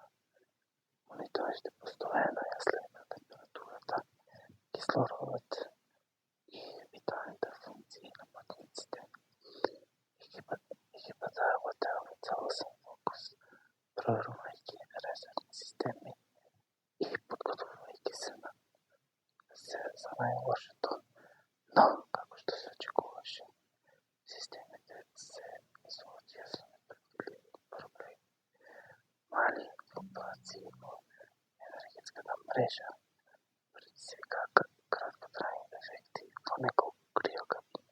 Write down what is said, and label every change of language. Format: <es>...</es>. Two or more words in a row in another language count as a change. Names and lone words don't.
<bg>Мониторите постоянно я следват температурата, кислородът и виталните функции на пътниците. Екипата работела в цялостен фокус, проверявайки резервни системи и подготвяйки се за най-лошото.</bg> <mk>Но, како што се очекуваше, системите се изложиха за непредвидливи проблеми. Мали флуктуации во енергетската мрежа предизвика краткотрајни дефекти во неколку криокабини.</mk>